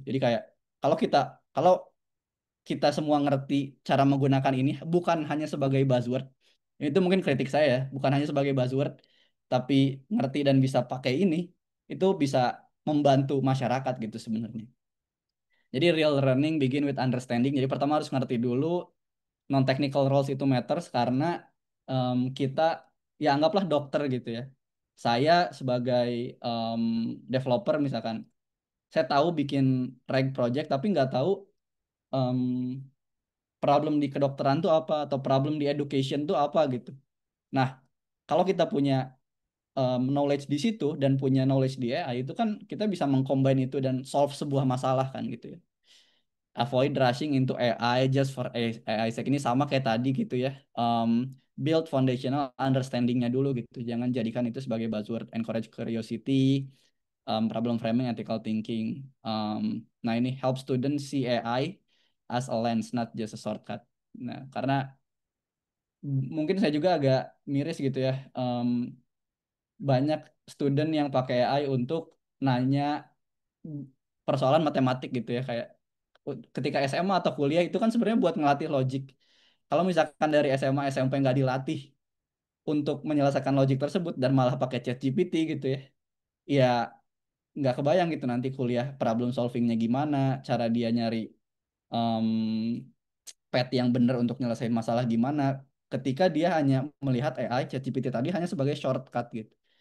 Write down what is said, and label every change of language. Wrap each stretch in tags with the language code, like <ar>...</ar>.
<id>Jadi kayak kalau kita kalau kita semua ngerti cara menggunakan ini bukan hanya sebagai buzzword. Itu mungkin kritik saya ya, bukan hanya sebagai buzzword, tapi ngerti dan bisa pakai ini, itu bisa membantu masyarakat gitu sebenarnya. Jadi</id> <en>real learning begin with understanding.</en> <id>Jadi pertama harus ngerti dulu</id> <en>non technical roles</en> <id>itu</id> <en>matters</en> <id>karena kita ya anggaplah dokter gitu ya. Saya sebagai em, developer misalkan, saya tahu bikin reg project tapi nggak tahu em, problem di kedokteran tuh apa atau problem di education tuh apa gitu. Nah, kalau kita punya</id> <en>knowledge</en> <id>di situ dan punya knowledge di AI itu kan kita bisa mengcombine itu dan</id> <en>solve</en> <id>sebuah masalah kan gitu ya.</id> <en>Avoid rushing into AI just for AI sake</en> <id>ini sama kayak tadi gitu ya.</id> <en>Build foundational understanding-</en> <id>nya dulu gitu. Jangan jadikan itu sebagai buzzword.</id> <en>Encourage curiosity, problem framing, ethical thinking.</en> <id>Nah ini</id> <en>help students see AI as a lens, not just a shortcut.</en> <id>Nah, karena mungkin saya juga agak miris gitu ya. Banyak student yang pakai AI untuk nanya persoalan matematik gitu ya kayak ketika SMA atau kuliah itu kan sebenarnya buat ngelatih logik. Kalau misalkan dari SMA SMP nggak dilatih untuk menyelesaikan logik tersebut dan malah pakai ChatGPT gitu ya, ya nggak kebayang gitu nanti kuliah problem solvingnya gimana, cara dia nyari em, path yang benar untuk nyelesain masalah gimana, ketika dia hanya melihat AI ChatGPT tadi hanya sebagai shortcut gitu.</id>